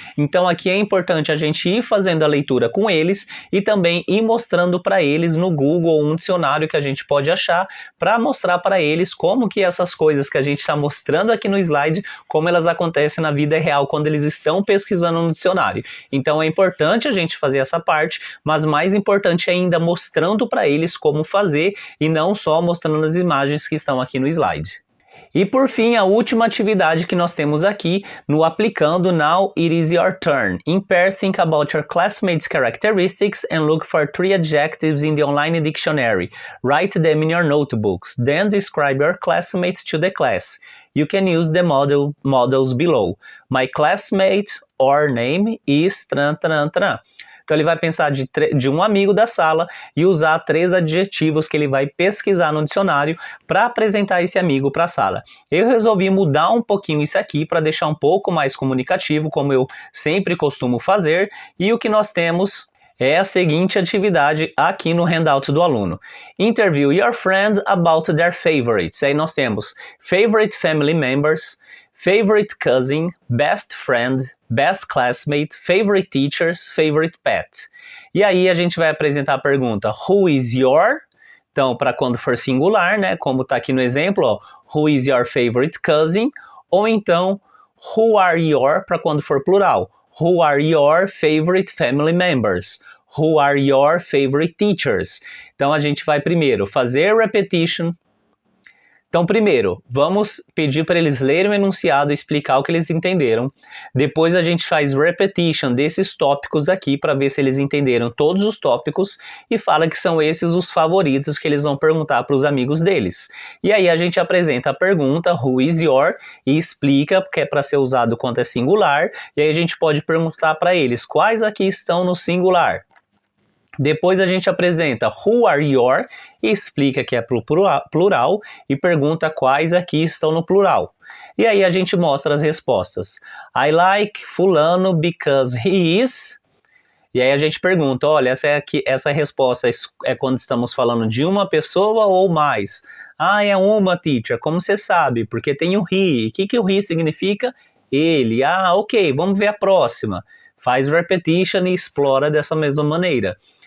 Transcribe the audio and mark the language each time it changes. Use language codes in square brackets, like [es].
[pt] Então aqui é importante a gente ir fazendo a leitura com eles e também ir mostrando para eles no Google um dicionário que a gente pode achar para mostrar para eles como que essas coisas que a gente está mostrando aqui no slide, como elas acontecem na vida real quando eles estão pesquisando no dicionário. Então é importante a gente fazer essa parte, mas mais importante ainda mostrando para eles como fazer e não só mostrando as imagens que estão aqui no slide. E por fim, a última atividade que nós temos aqui no Aplicando Now It Is Your Turn. [en] In pair, think about your classmates' characteristics and look for 3 adjectives in the online dictionary. Write them in your notebooks. Then describe your classmates to the class. You can use the models below. My classmate or name is tran, tran, tran. [pt] Então ele vai pensar de um amigo da sala e usar 3 adjetivos que ele vai pesquisar no dicionário para apresentar esse amigo para a sala. Eu resolvi mudar um pouquinho isso aqui para deixar um pouco mais comunicativo, como eu sempre costumo fazer, e o que nós temos é a seguinte atividade aqui no handout do aluno. [en] Interview your friend about their favorites. [pt] Aí nós temos [en] favorite family members, favorite cousin, best friend, best classmate, favorite teachers, favorite pet. [pt] E aí a gente vai apresentar a pergunta [en] Who is your? [pt] Então, para quando for singular, né? Como está aqui no exemplo, ó, [en] Who is your favorite cousin? [pt] Ou então, [en] Who are your? [pt] Para quando for plural. [en] Who are your favorite family members? Who are your favorite teachers? [pt] Então a gente vai primeiro fazer repetition. Então, primeiro, vamos pedir para eles lerem o enunciado e explicar o que eles entenderam. Depois a gente faz repetition desses tópicos aqui para ver se eles entenderam todos os tópicos e fala que são esses os favoritos que eles vão perguntar para os amigos deles. E aí a gente apresenta a pergunta [en] Who is your? [pt] E explica, porque é para ser usado quando é singular. E aí a gente pode perguntar para eles quais aqui estão no singular. Depois a gente apresenta [en] Who are your? [pt] E explica que é pro plural e pergunta quais aqui estão no plural. E aí a gente mostra as respostas. [en] I like fulano because he is... [pt] E aí a gente pergunta, olha, essa resposta é quando estamos falando de uma pessoa ou mais? Ah, é uma, teacher. Como você sabe? Porque tem o he. O que o he significa? Ele. Ah, ok, vamos ver a próxima. Faz repetition e explora dessa mesma maneira.